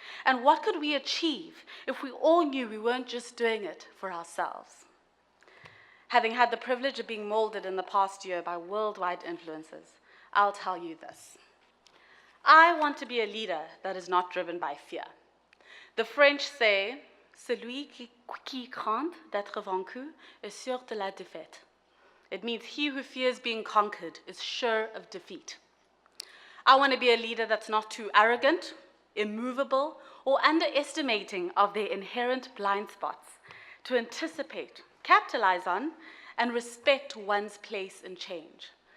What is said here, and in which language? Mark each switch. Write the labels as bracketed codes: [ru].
[en] And what could we achieve if we all knew we weren't just doing it for ourselves? Having had the privilege of being molded in the past year by worldwide influences, I'll tell you this. I want to be a leader that is not driven by fear. The French say, [fr] celui qui craint d'être vaincu est sûr de la défaite. [en] It means he who fears being conquered is sure of defeat. I want to be a leader that's not too arrogant, immovable, or underestimating of their inherent blind spots, to anticipate, capitalize on, and respect one's place in change.